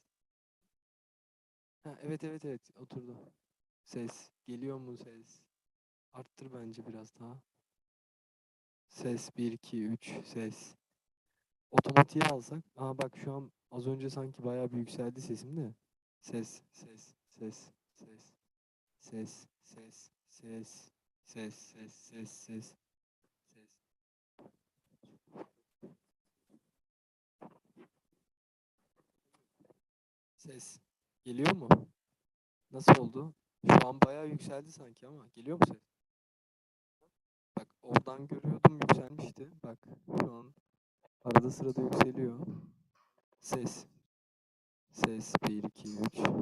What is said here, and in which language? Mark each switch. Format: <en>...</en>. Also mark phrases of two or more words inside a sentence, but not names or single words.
<tr>Ha, evet, evet, evet. Oturdu. Ses. Geliyor mu ses? Arttır bence biraz daha. Ses 1, 2, 3. Ses. Otomatiğe alsak. Aa bak şu an az önce sanki bayağı bir yükseldi sesim de. Ses, ses, ses, ses. Ses, ses, ses. Ses, ses, ses, ses. Ses. Ses. Geliyor mu? Nasıl oldu? Şu an bayağı yükseldi sanki ama geliyor mu ses? Bak oradan görüyordum yükselmişti. Bak şu an arada sırada yükseliyor. Ses. Ses 1, 2, 3.</tr>